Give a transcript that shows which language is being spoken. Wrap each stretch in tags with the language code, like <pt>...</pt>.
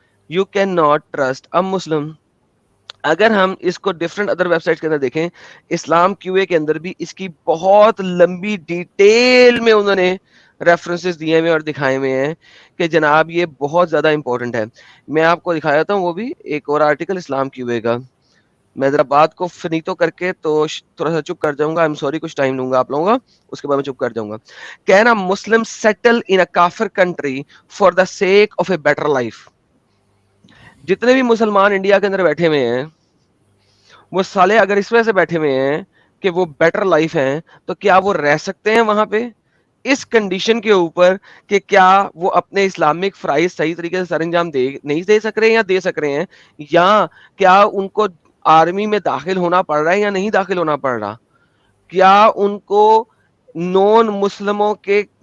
<en>You can not trust a Muslim.</en> <ur>اگر ہم اس کو ڈفرنٹ ادر ویب سائٹ کے اندر دیکھیں، اسلام کیو اے کے اندر بھی اس کی بہت لمبی ڈیٹیل میں انہوں نے ریفرنسز دیے ہوئے اور دکھائے ہوئے ہیں کہ جناب یہ بہت زیادہ امپورٹنٹ ہے. میں آپ کو دکھایا تھا وہ بھی ایک اور آرٹیکل اسلام کیو اے کا. میں ذرا بات کو فنیتو کر کے تو تھوڑا سا چپ کر جاؤں گا.</ur> <en>I'm sorry،</en> <ur>کچھ ٹائم لوں گا آپ لوگوں کا، اس کے بعد میں چپ کر جاؤں گا.</ur> <en>کہنا Muslim settle in a کافر country for the sake of a better life.</en> <ur>جتنے بھی مسلمان انڈیا کے اندر بیٹھے ہوئے ہیں وہ سالے اگر اس وجہ سے بیٹھے ہوئے ہیں کہ وہ بیٹر لائف ہیں، تو کیا وہ رہ سکتے ہیں وہاں پہ اس کنڈیشن کے اوپر کہ کیا وہ اپنے اسلامک فرائض صحیح طریقے سے سر انجام نہیں دے سک رہے ہیں یا دے سک رہے ہیں، یا کیا ان کو آرمی میں داخل ہونا پڑ رہا ہے یا نہیں داخل ہونا پڑ رہا، کیا ان کو نون مسلموں کے</ur>